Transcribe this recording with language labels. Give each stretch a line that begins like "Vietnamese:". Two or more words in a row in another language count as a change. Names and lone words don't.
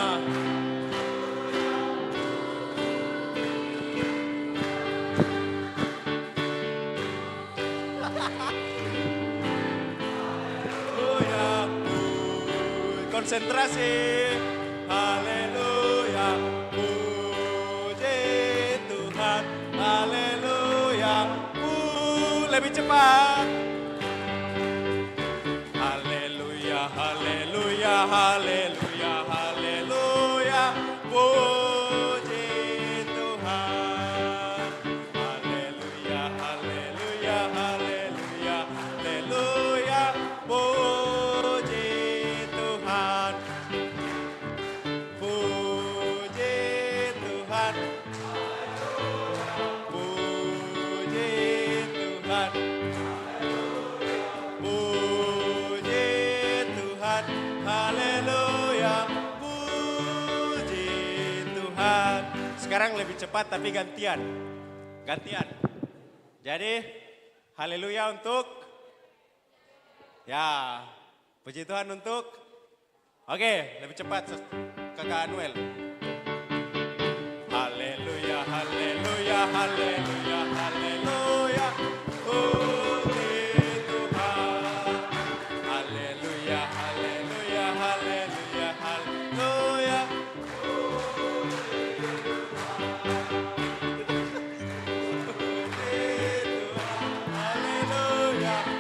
Indonesian: Konsentrasi. Haleluya. Puji Tuhan. Haleluya. Lebih cepat. Haleluya, haleluya, haleluya, haleluya. Puji Tuhan. Haleluya, haleluya, haleluya, haleluya. Puji Tuhan. Puji Tuhan. Puji Tuhan. Puji Tuhan. Haleluya. Puji Tuhan. Sekarang lebih cepat tapi gantian. Gantian. Jadi haleluya untuk ya, puji Tuhan untuk. Oke, lebih cepat Kakak Anuel. Haleluya, haleluya, haleluya, haleluya. Puji Tuhan. Haleluya, haleluya, haleluya, haleluya. Haleluya.